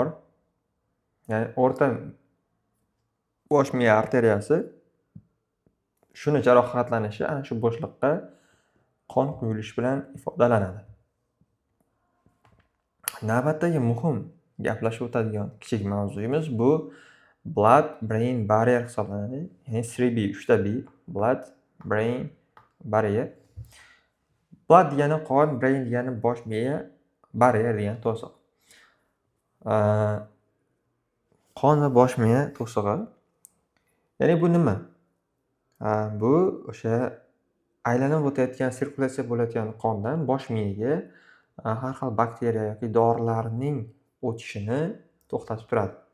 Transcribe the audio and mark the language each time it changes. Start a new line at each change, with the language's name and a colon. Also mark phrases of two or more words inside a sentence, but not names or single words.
Uzbek: Ya'ni o'rta bosh miya arteriyasi. Shuni jarohatlanishi ana shu bo'shliqqa qon quyilishi bilan ifodalanadi. Navbatdagi muhim gaplashib o'tadigan kichik mavzuyimiz bu
English: blood brain barrier
Uzbek: hisoblanadi. Ya'ni 3B, 3ta B,
English: blood brain barrier.
Uzbek: Blood degani qon, brain degani bosh miya, barrier degani to'siq. Qon va bosh miya to'sig'i. Ya'ni bu nima? Bu o'sha aylanib o'tayotgan, sirkulyatsiya bo'layotgan qondan bosh miyaga har xil bakteriya yoki dorilarning o'tishini to'xtatib turadi.